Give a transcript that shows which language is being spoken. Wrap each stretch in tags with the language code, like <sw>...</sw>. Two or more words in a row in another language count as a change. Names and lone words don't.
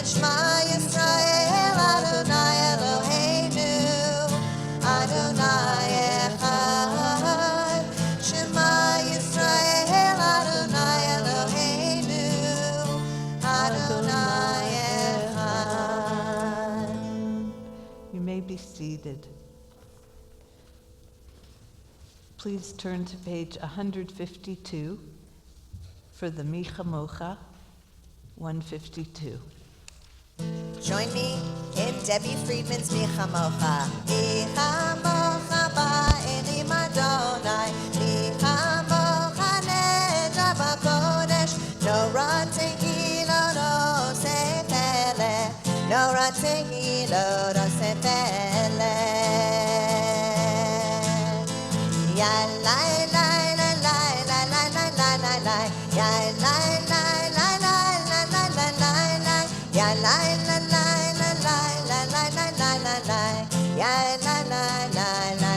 <he>שמע ישראל אדוני אלוהינו אדוני אחד. שמע ישראל אדוני אלוהינו אדוני אחד.</he> <en>You may be seated. Please turn to page 152 for the Mi Chamocha, 152. Join me in Debbie Friedman's Mi Chamocha.</en> <he>מי כמוכה באלים אדוני, מי כמוכה נאדר בקודש, נורא תהילות עושה פלא, נורא תהילות עושה פלא. Ya la la la la la la la la la la, ya la la la la la la la la la, ya la la la la la la la la la la la, ya la la la</he>